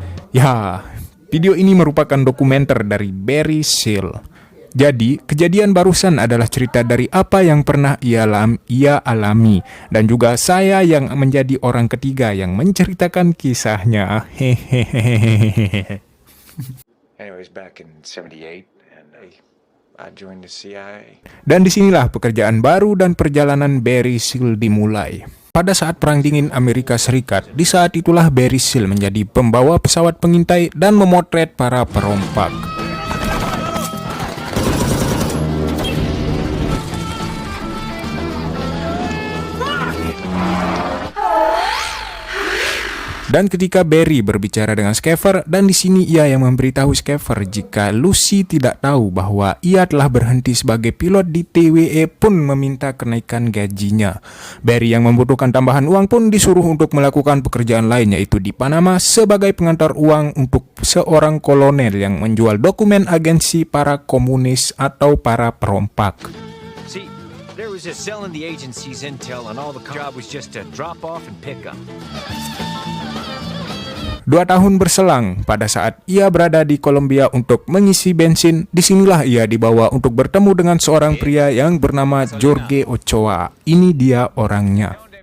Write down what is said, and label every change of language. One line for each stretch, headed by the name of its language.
Indonesian: Ya, video ini merupakan dokumenter dari Barry Seal. Jadi, kejadian barusan adalah cerita dari apa yang pernah ia alami, dan juga saya yang menjadi orang ketiga yang menceritakan kisahnya. Hehehehe.
English: Anyways, back in 78, and I joined the CIA.
Indonesian: Dan disinilah pekerjaan baru dan perjalanan Barry Seal dimulai. Pada saat Perang Dingin Amerika Serikat, di saat itulah Barry Seal menjadi pembawa pesawat pengintai dan memotret para perompak. Dan ketika Barry berbicara dengan Schaefer, dan di sini ia yang memberitahu Schaefer jika Lucy tidak tahu bahwa ia telah berhenti sebagai pilot di TVA pun meminta kenaikan gajinya. Barry yang membutuhkan tambahan uang pun disuruh untuk melakukan pekerjaan lain, yaitu di Panama sebagai pengantar uang untuk seorang kolonel yang menjual dokumen agensi para komunis atau para perompak.
English: See, there was just selling the agency's intel and all the job was just to drop off and pick up.
Indonesian: 2 tahun berselang, pada saat ia berada di Kolombia untuk mengisi bensin, disinilah ia dibawa untuk bertemu dengan seorang pria yang bernama Jorge Ochoa. Ini dia orangnya.